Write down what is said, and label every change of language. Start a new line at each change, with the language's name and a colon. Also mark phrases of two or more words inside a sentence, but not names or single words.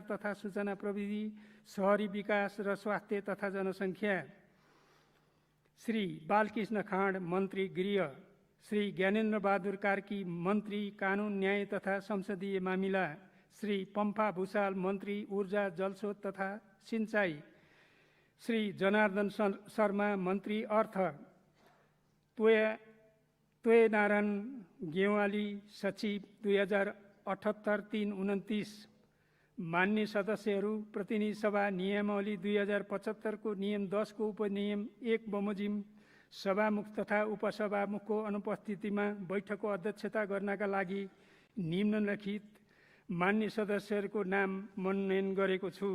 Nepali: तथा सूचना प्रविधि, शहरी विकास र स्वास्थ्य तथा जनसङ्ख्या, श्री बालकृष्ण खाँड मन्त्री गृह, श्री ज्ञानेन्द्र बहादुर कार्की मन्त्री कानुन, न्याय तथा संसदीय मामिला, श्री पम्फा भूषाल मन्त्री ऊर्जा, जलस्रोत तथा सिंचाई, श्री जनार्दन शर्मा मन्त्री अर्थ, तोयनारायण गेवाली सचिव 2078-3-29। मान्य सदस्यहरू, प्रतिनिधि सभा नियमावली 2075 को नियम 10 को उपनियम 1 बमोजिम सभामुख तथा उपसभामुखको अनुपस्थितिमा बैठकको अध्यक्षता गर्नका लागि निम्नलिखित मान्य सदस्यहरूको नाम मनोनयन गरेको छु।